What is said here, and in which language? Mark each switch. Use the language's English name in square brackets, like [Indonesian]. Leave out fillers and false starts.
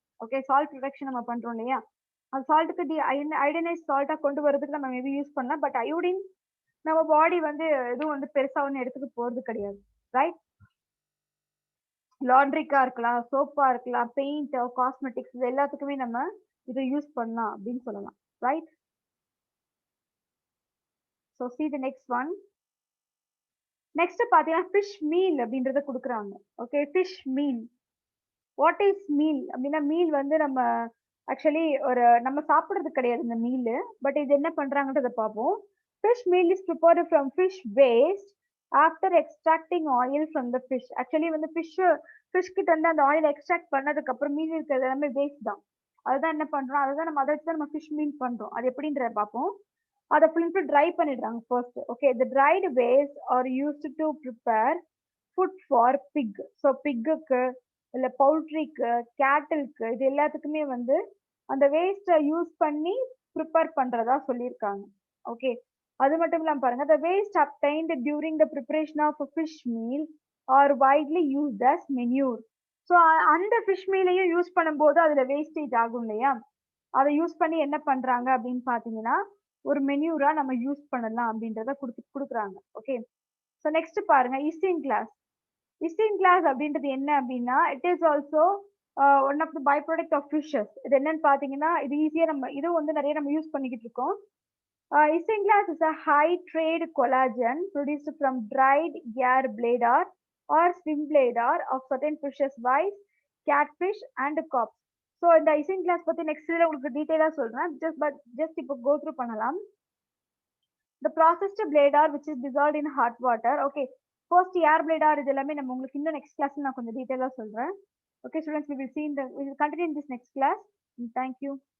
[Tamil] Okay, salt production நம்ம பண்றோம் இல்லையா, அந்த சால்ட்டுக்கு அயோடைனைஸ் சால்ட்டா கொண்டு வரதுக்கு நம்ம மேபி யூஸ் பண்ணலாம். பட் அயோடின் நம்ம பாடி வந்து எதுவும் வந்து பெருசா ஒன்று எடுத்துக்க போறது கிடையாது. ரைட், லாண்ட்ரிக்கா இருக்கலாம், சோப்பா இருக்கலாம், பெயிண்ட், காஸ்மெட்டிக்ஸ், இது எல்லாத்துக்குமே நம்ம இதை யூஸ் பண்ணலாம் அப்படின்னு சொல்லலாம். [English] Right, so see the next one. [Tamil] Next பாத்தீங்கன்னா ஃபிஷ் மீல் அப்படின்றத கொடுக்குறாங்க. Okay, fish meal, [English] what is meal [Tamil] அப்படின்னா மீல் வந்து நம்ம ஆக்சுவலி ஒரு நம்ம சாப்பிடுறது கிடையாது இந்த மீல். [English] but [Tamil] இது என்ன பண்றாங்கன்றத பார்ப்போம். [English] Fish meal is prepared from fish waste after extracting oil from the fish. [Tamil] Actually வந்து ஃபிஷ் கிட்ட இருந்து அந்த ஆயில் எக்ஸ்ட்ராக்ட் பண்ணதுக்கு அப்புறம் மீல் இருக்கிறது எல்லாமே வேஸ்ட் தான். அதுதான் என்ன பண்றோம், அதுதான் நம்ம அதை வச்சு தான் நம்ம ஃபிஷ் மீல் பண்றோம். அது எப்படின்றத பார்ப்போம். அதை ஃபுல் ட்ரை பண்ணிடுறாங்க first. [English] Okay, the dried waste are used to prepare food for pig. [Tamil] So பிக்குக்கு இல்ல பவுல்ட்ரிக்கு, கேட்டிலுக்கு, இது எல்லாத்துக்குமே வந்து அந்த வேஸ்ட்டை யூஸ் பண்ணி ப்ரிப்பேர் பண்றதா சொல்லியிருக்காங்க. [English] okay, [Tamil] அது மட்டும் இல்லாம பாருங்க, [English] the waste obtained during the preparation of a fish meal are widely used as manure. [Tamil] So அந்த ஃபிஷ் மீலையும் யூஸ் பண்ணும்போது அதுல வேஸ்டேஜ் ஆகும் இல்லையா, அதை யூஸ் பண்ணி என்ன பண்றாங்க அப்படின்னு பாத்தீங்கன்னா ஒரு மெனியூரா நம்ம யூஸ் பண்ணலாம் அப்படின்றத கொடுக்குறாங்க. [English] Okay, so next பாருங்க isinglass. Isinglass [Tamil] அப்படின்றது என்ன அப்படின்னா [English] It is also one of the by product of fishes. [Tamil] இது என்னன்னு பாத்தீங்கன்னா இது ஈஸியா நம்ம இது வந்து நிறைய நம்ம யூஸ் பண்ணிக்கிட்டு இருக்கோம். [English] Isinglass is a high grade collagen produced from dried air bladder or swim bladder of certain fishes viz catfish and carps. [Tamil] So இந்த இஸ்டின் கிளாஸ் பத்தி நெக்ஸ்ட் உங்களுக்கு டீடைலா சொல்றேன். ஜஸ்ட் இப்போ கோ த்ரூ பண்ணலாம். [English] The processed bladder which is dissolved in hot water. Okay, first air bladder [Tamil] இது எல்லாமே நம்ம உங்களுக்கு இன்னும் நெக்ஸ்ட் கிளாஸ்ல நான் கொஞ்சம் டீடைலா சொல்றேன். [English] Okay students, we will continue in this next class. Thank you.